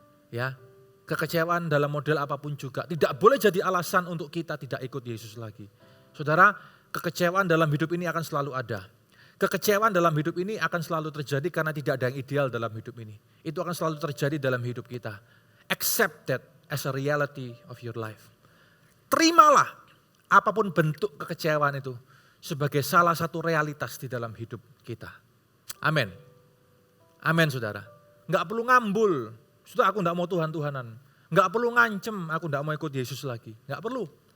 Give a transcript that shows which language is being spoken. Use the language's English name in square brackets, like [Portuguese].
[Indonesian] Ya, kekecewaan dalam model apapun juga tidak boleh jadi alasan untuk kita tidak ikut Yesus lagi. Saudara, kekecewaan dalam hidup ini akan selalu ada. Kekecewaan dalam hidup ini akan selalu terjadi karena tidak ada yang ideal dalam hidup ini. Itu akan selalu terjadi dalam hidup kita. [English] Accept that. as a reality of your life. [Indonesian] Terimalah apapun bentuk kekecewaan itu sebagai salah satu realitas di dalam hidup kita. Amin. Amin saudara. Enggak perlu ngambul. Sudah aku enggak mau Tuhan-Tuhanan. Enggak perlu ngancem aku enggak mau ikut Yesus lagi. Enggak perlu.